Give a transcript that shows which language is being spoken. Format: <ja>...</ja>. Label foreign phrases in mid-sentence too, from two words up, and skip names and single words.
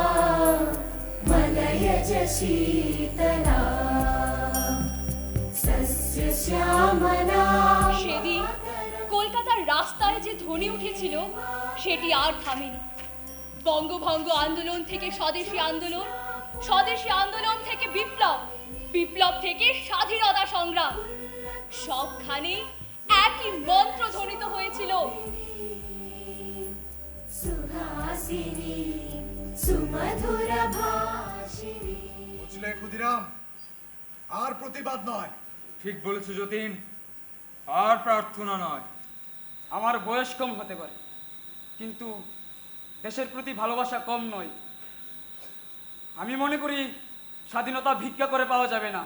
<sa>मलयज शीतला सस्यश्यामला।</sa> <bn>সেদিন কলকাতার রাস্তায় যে ধ্বনি উঠেছিল সেটি আর থামেনি। বঙ্গভঙ্গ আন্দোলন থেকে স্বদেশী আন্দোলন, স্বদেশী আন্দোলন থেকে বিপ্লব, বিপ্লব থেকে স্বাধীনতা সংগ্রাম, সবখানে একই মন্ত্র ধ্বনিত হয়েছিল।</bn> <sa>सुहासिनी सुमधुर भाषिणी।</sa> <bn>বুঝলে ক্ষুদিরাম, আর প্রতিবাদ নয়। ঠিক বলেছো যতীন, আর প্রার্থনা নয়। আমার বয়স কম হতে পারে, কিন্তু দেশের প্রতি ভালোবাসা কম নয়। আমি মনে করি স্বাধীনতা ভিক্ষা করে পাওয়া যাবে না।</bn>